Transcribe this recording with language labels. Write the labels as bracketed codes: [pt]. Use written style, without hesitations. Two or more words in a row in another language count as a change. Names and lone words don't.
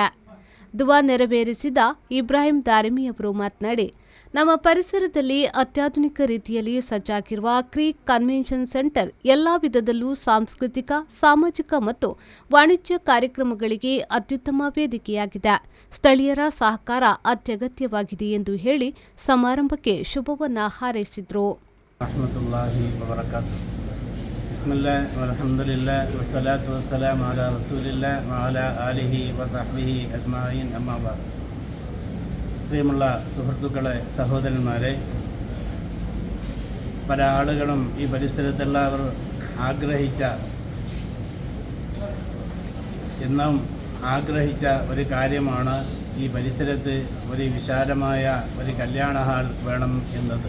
[kn] ದುವಾ ನೆರವೇರಿಸಿದ ಇಬ್ರಾಹಿಂ ದಾರಿಮಿ ಅವರು ಮಾತನಾಡಿ, ನಮ್ಮ ಪರಿಸರದಲ್ಲಿ ಅತ್ಯಾಧುನಿಕ ರೀತಿಯಲ್ಲಿ ಸಜ್ಜಾಗಿರುವ ಕ್ರೀಕ್ ಕನ್ವೆನ್ಷನ್ ಸೆಂಟರ್ ಎಲ್ಲಾ ವಿಧದಲ್ಲೂ ಸಾಂಸ್ಕೃತಿಕ, ಸಾಮಾಜಿಕ ಮತ್ತು ವಾಣಿಜ್ಯ ಕಾರ್ಯಕ್ರಮಗಳಿಗೆ ಅತ್ಯುತ್ತಮ ವೇದಿಕೆಯಾಗಿದೆ. ಸ್ಥಳೀಯರ ಸಹಕಾರ ಅತ್ಯಗತ್ಯವಾಗಿದೆ ಎಂದು ಹೇಳಿ ಸಮಾರಂಭಕ್ಕೆ ಶುಭವನ್ನ ಹಾರೈಸಿದರು. [ar] بسم الله والحمد لله والصلاة والسلام على رسول الله وعلى آله وصحبه أجمعين أما بعد. [ml] പ്രിയമുള്ള സുഹൃത്തുക്കളെ, സഹോദരന്മാരെ, പല ആളുകളും ഈ പരിസരത്തുള്ളവർ എന്നും ആഗ്രഹിച്ച ഒരു കാര്യമാണ് ഈ പരിസരത്ത് ഒരു വിശാലമായ ഒരു കല്യാണ ഹാൾ വേണം എന്നത്.